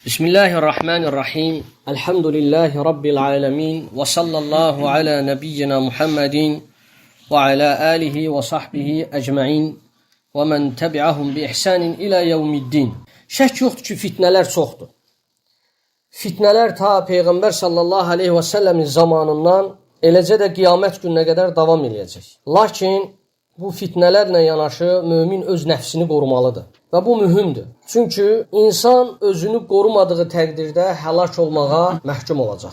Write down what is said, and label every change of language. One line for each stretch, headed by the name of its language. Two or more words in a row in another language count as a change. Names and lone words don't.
Arabic: بسم الله الرحمن الرحيم. الحمد لله رب العالمين. وصلى الله على نبينا محمد وعلى آله وصحبه أجمعين ومن تبعهم بإحسان إلى يوم الدين.
Azerbaijani: Şək yoxdur ki, fitnələr çoxdur. Fitnələr ta Peyğəmbər
Arabic: صلى الله عليه
Azerbaijani: və səlləmin zamanından eləcə də qiyamət gününə qədər davam eləyəcək. Lakin bu fitnələrlə yanaşı mömin öz nəfsini qorumalıdır. Və bu mühümdür. Çünki insan özünü qorumadığı təqdirdə həlak olmağa məhkum olacaq.